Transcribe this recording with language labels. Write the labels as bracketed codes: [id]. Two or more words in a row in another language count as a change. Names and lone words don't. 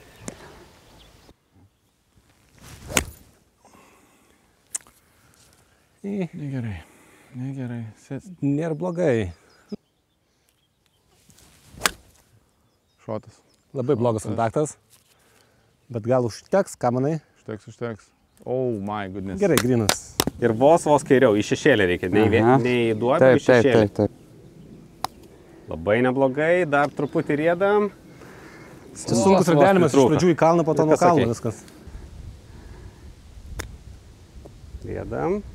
[lt] Negerai. Nėra blogai. Šotas. Labai blogas kontaktas. Bet gal užteks, ką manai? Užteks. [en] Oh my goodness. [lt] Gerai, grynas. Ir vos kairiau, į šešėlį reikia, nei į duobę, į šešėlį. Taip. Labai neblogai, dar truputį riedam. Čia sunkus radenimas, iš pradžių į kalną, po to nuo kalno viskas. Riedam.